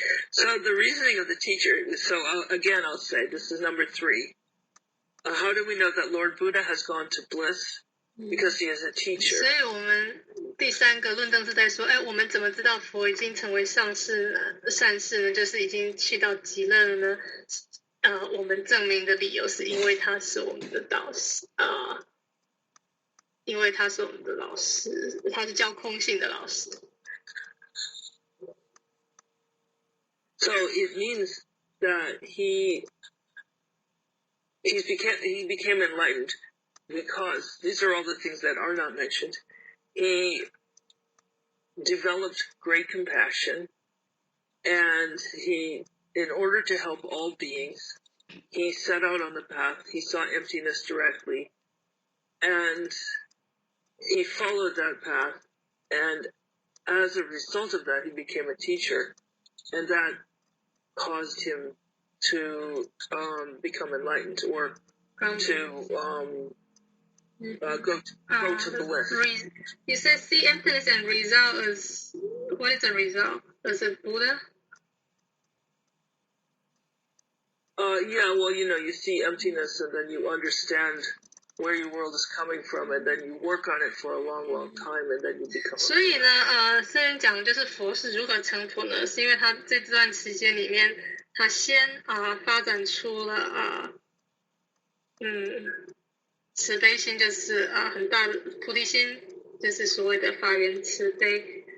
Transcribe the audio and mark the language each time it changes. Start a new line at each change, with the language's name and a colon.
English: So the reasoning of the teacher, I'll say, this is number 3. How do we know that Lord Buddha has gone to bliss? Because he is a teacher.
Chinese: 所以我们第3个论证是在说，我们怎么知道佛已经成为善士呢？就是已经去到极乐了呢？我们证明的理由是因为他是我们的导师因为他是我们的老师，他是教空性的老师。
English: So it means that he became enlightened because these are all the things that are not mentioned. He developed great compassion, and in order to help all beings, he set out on the path. He saw emptiness directly, and he followed that path, and as a result of that, he became a teacher, and that caused him to become enlightened, or to go to bliss. You said see emptiness and result as, what is the result? As a Buddha? Yeah, well, you see emptiness, and then you understand where your world is coming from, and then you work on it for a long time, and then you become.
Chinese: 所以呢，圣人讲的就是佛是如何成佛呢？是因为他在这段时间里面，他先发展出了慈悲心，就是很大的菩提心，就是所谓的法缘慈悲。